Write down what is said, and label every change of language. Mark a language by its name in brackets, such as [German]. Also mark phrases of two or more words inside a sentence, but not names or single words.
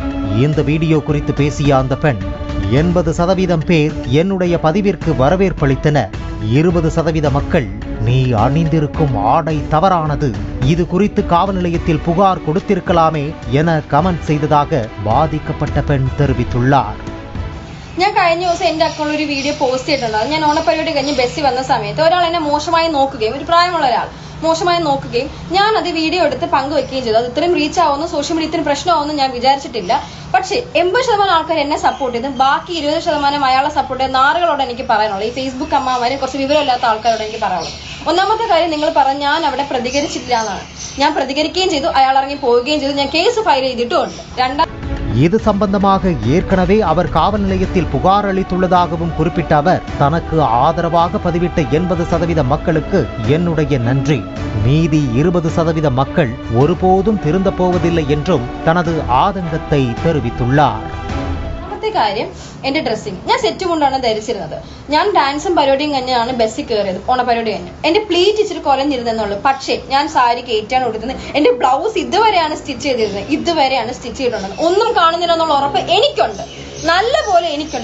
[Tamil] இந்த வீடியோ குறித்து பேசிய அந்த பெண், 80% பேர் என்னுடைய பதிவிற்கு வரவேற்பளித்தனர். 20% மக்கள் நீ அணிந்திருக்கும் ஆடை தவறானது, இது குறித்து காவல் நிலையத்தில் புகார் கொடுத்திருக்கலாமே என கமெண்ட் செய்ததாக பாதிக்கப்பட்ட பெண் தெரிவித்துள்ளார். [Malayalam] ഞാൻ കഴിഞ്ഞ ദിവസം എന്റെ അക്കൗണ്ടിൽ ഒരു [English] video post [Malayalam] ചെയ്തിട്ടുണ്ടായിരുന്നു. ഞാൻ ഓണപ്പരിപാടി കഴിഞ്ഞ് ബസ്സിൽ വന്ന സമയത്ത് ഒരാൾ എന്നെ മോശമായി നോക്കുകയും, ഒരു പ്രായമുള്ള ഒരാൾ മോശമായി നോക്കുകയും ഞാൻ അത് വീഡിയോ എടുത്ത് പങ്കുവെക്കുകയും ചെയ്തു. അത് ഇത്രയും റീച്ച് ആവുന്നു, [English] social media [Malayalam] ഇത്രയും പ്രശ്നമാവുന്നു ഞാൻ വിചാരിച്ചിട്ടില്ല. പക്ഷേ 80% ആൾക്കാർ എന്നെ സപ്പോർട്ട് ചെയ്ത് ബാക്കി 20% അയാളെ സപ്പോർട്ട് ചെയ്ത നാറുകളോട് എനിക്ക് പറയാനുള്ളത്, ഈ ഫേസ്ബുക്ക് അമ്മമാരെ കുറച്ച് വിവരമില്ലാത്ത ആൾക്കാരോട് എനിക്ക് പറയാനുള്ളത്, ഒന്നാമത്തെ കാര്യം നിങ്ങൾ പറഞ്ഞ ഞാൻ അവിടെ പ്രതികരിച്ചിട്ടില്ല എന്നാണ്. ഞാൻ പ്രതികരിക്കുകയും ചെയ്തു, അയാൾ ഇറങ്ങി പോവുകയും ചെയ്തു, ഞാൻ [English] case file [Malayalam] ചെയ്തിട്ടുമുണ്ട്. [Tamil] இது சம்பந்தமாக ஏற்கனவே அவர் காவல் நிலையத்தில் புகார் அளித்துள்ளதாகவும் குறிப்பிட்ட அவர், தனக்கு ஆதரவாக பதிவிட்ட 80% மக்களுக்கு என்னுடைய நன்றி, மீதி 20% மக்கள் ஒருபோதும் திருந்த போவதில்லை என்றும் தனது ஆதங்கத்தை தெரிவித்துள்ளார். [Malayalam] കാര്യം എന്റെ ഡ്രസ്സിങ്, ഞാൻ സെറ്റ് കൊണ്ടാണ് ധരിച്ചിരുന്നത്. ഞാൻ ഡാൻസും പരിപാടിയും കഴിഞ്ഞാണ് ബസ്സിൽ കയറിയത്. ഓണപരിപാടി കഴിഞ്ഞു എന്റെ പ്ലീറ്റ് ഇച്ചിരി കുറഞ്ഞിരുന്നെന്നുള്ളൂ. പക്ഷേ ഞാൻ സാരി കയറ്റാണ് കൊടുക്കുന്നത്. എന്റെ ബ്ലൗസ് ഇതുവരെയാണ് സ്റ്റിച്ച് ചെയ്തിരുന്നത്. ഒന്നും കാണുന്നില്ല എന്നുള്ള ഉറപ്പ് എനിക്കുണ്ട്, നല്ല പോലെ എനിക്കുണ്ട്.